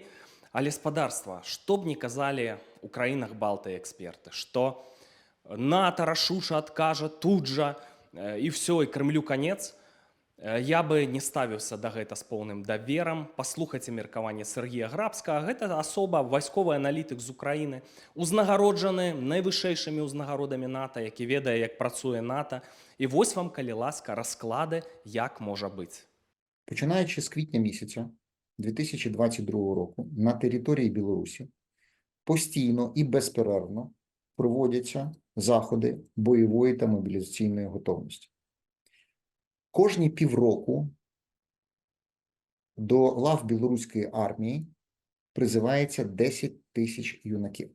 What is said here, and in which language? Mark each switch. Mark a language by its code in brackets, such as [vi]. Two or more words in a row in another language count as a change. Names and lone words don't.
[be] Але спадарства, што б не казалі ў краінах Балтыі эксперты, што НАТО рашуча адкажа тут жа і ўсё, і Крымлю канец, я бы не ставіўся да гэта з поўным даверам. Паслухайце меркаванне Сергія Грабскага. Гэта асоба, вайсковы аналітык з Украіны, узнагароджаны найвышэйшымі ўзнагародамі НАТО, які ведае, як працуе НАТО. І вось вам, калі ласка, расклады, як можа быць. [uk] Починаючи з квітня місяця 2022 року на території Білорусі постійно і безперервно проводяться заходи бойової та мобілізаційної готовності. Кожні півроку до лав білоруської армії призивається 10 тисяч юнаків.